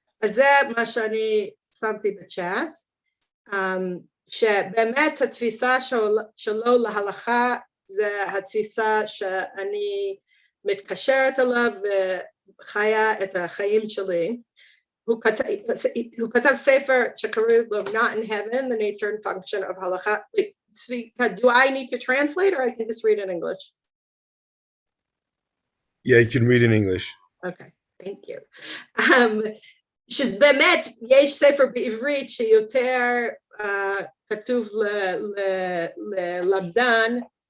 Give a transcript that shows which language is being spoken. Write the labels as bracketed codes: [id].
[he] אז זה מה שאני שמתי בצ'אט, שבאמת התפיסה שלו להלכה, זה התפיסה שאני מתקשרת אליו וחיה את החיים שלי. הוא כתב ספר שקוראים לו Not in Heaven, The Nature and Function of Halakha. [en] Do I need to translate or I can just read in English? Yeah, you can read in English. Okay, thank you. [he] שבאמת יש ספר בעברית שיותר כתוב ללמדן.